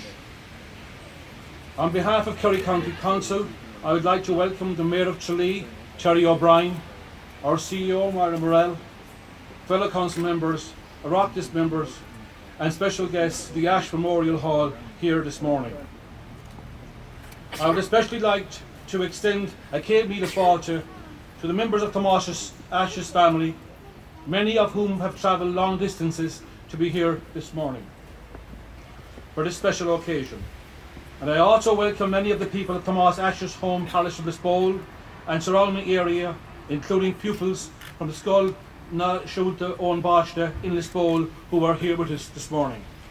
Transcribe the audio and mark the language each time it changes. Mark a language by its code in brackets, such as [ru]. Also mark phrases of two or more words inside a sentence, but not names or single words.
[en] On behalf of Kerry County Council, I would like to welcome the Mayor of Tralee, Terry O'Brien, our CEO, Myra Morrell, fellow council members, Oireachtas members, and special guests to the Ashe Memorial Hall here this morning. I would especially like to extend a [ga] céad míle fáilte [en] to the members of Thomas Ashe's family, many of whom have travelled long distances to be here this morning for this special occasion. And I also welcome many of the people of Thomas Ashe's home parish of Lisbole and surrounding area, including pupils from the Scoil na Siúlta Ón Báiste in Lisbole who are here with us this morning.